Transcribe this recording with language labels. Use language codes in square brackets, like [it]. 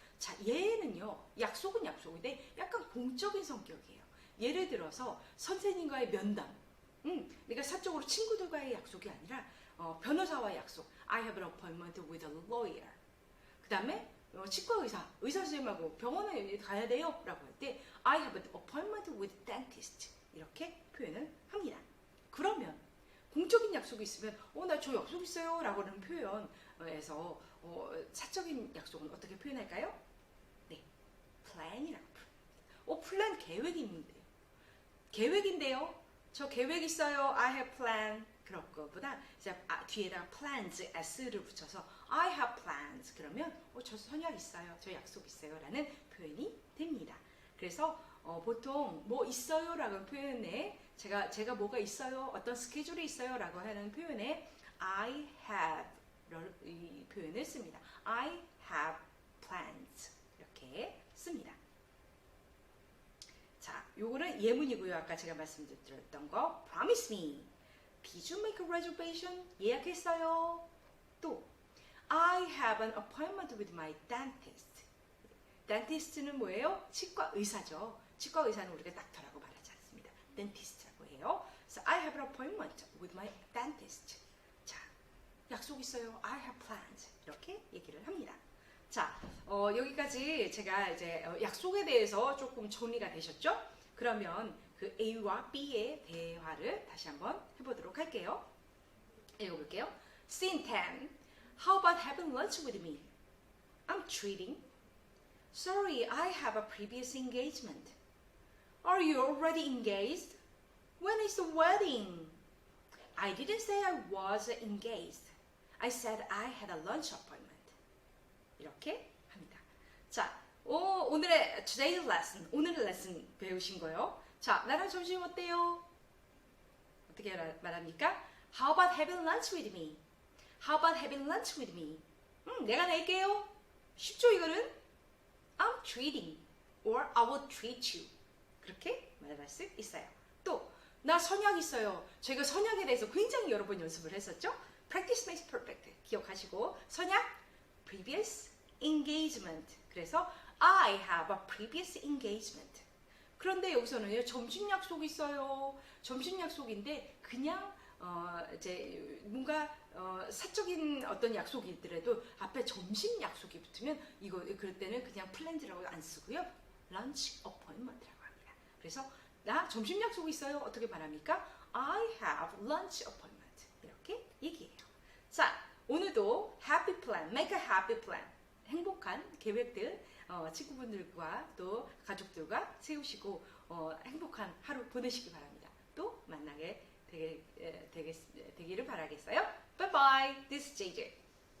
[ko] 자, 얘는요, 약속은 약속인데 약간 공적인 성격이에요. 예를 들어서 선생님과의 면담, 내가 사적으로 친구들과의 약속이 아니라 변호사와 약속. [en] I have an appointment with a lawyer. [ko] 그 다음에 치과 의사 선생님하고 병원에 가야 돼요 라고 할 때 [en] I have an appointment with dentist. [ko] 이렇게 표현을 합니다. 그러면 공적인 약속이 있으면 나 저 약속 있어요 라고 하는 표현에서 사적인 약속은 어떻게 표현할까요? 네, plan이라고 표현합니다. 플랜 계획인데요. 저 계획 있어요. [en] I have plan. [ko] 그런 것보다 이제 뒤에다가 plans, s를 붙여서 [en] I have plans. [ko] 그러면 저 선약 있어요. 저 약속 있어요. 라는 표현이 됩니다. 그래서 보통 뭐 있어요 라고 표현에 제가 뭐가 있어요. 어떤 스케줄이 있어요 라고 하는 표현에 I have 이 표현을 씁니다. [en] I have plans. [ko] 이렇게 씁니다. 자, 요거는 예문이고요. 아까 제가 말씀드렸던 거 promise me. [en] Did you make a reservation? [ko] 예약했어요. [en] 또 I have an appointment with my dentist. [ko] dentist는 뭐예요? 치과 의사죠. 치과 의사는 우리가 닥터라고 말하지 않습니다. dentist라고 해요. [en] So I have an appointment with my dentist. [ko] 자, 약속 있어요. [en] I have plans. [ko] 이렇게 얘기를 합니다. 자, 여기까지 제가 이제 약속에 대해서 조금 정리가 되셨죠? 그러면 그 A와 B의 대화를 다시 한번 해보도록 할게요. 읽어볼게요. Scene 10. [en] How about having lunch with me? I'm treating. Sorry, I have a previous engagement. Are you already engaged? When is the wedding? I didn't say I was engaged. I said I had a lunch appointment. [ko] 이렇게 합니다. 자, 오늘의 today's lesson, 오늘의 레슨 배우신 거요. 자, 나랑 점심 어때요? 어떻게 말합니까? [en] How about having lunch with me? How about having lunch with me? [ko] 내가 낼게요. 쉽죠, 이거는? [en] I'm treating or I will treat you. [ko] 그렇게 말할 수 있어요. 또, 나 선약 있어요. 저희가 선약에 대해서 굉장히 여러 번 연습을 했었죠? [en] Practice makes perfect. [ko] 기억하시고, 선약, previous engagement. [en] 그래서 I have a previous engagement. [ko] 그런데 여기서는요, 점심 약속 있어요. 점심 약속인데 그냥 이제 뭔가 사적인 어떤 약속이 있더라도 앞에 점심 약속이 붙으면 그럴 때는 그냥 플랜즈라고 안 쓰고요, lunch appointment라고 합니다. 그래서 나 점심 약속 있어요. 어떻게 말합니까? [en] I have lunch appointment. [ko] 이렇게 얘기해요. [en] 자, 오늘도 happy plan, make a happy plan. [ko] 행복한 계획들 친구분들과 또 가족들과 세우시고 행복한 하루 보내시기 바랍니다. 또 만나게 되기를 바라겠어요. [en] Bye bye. This is JJ.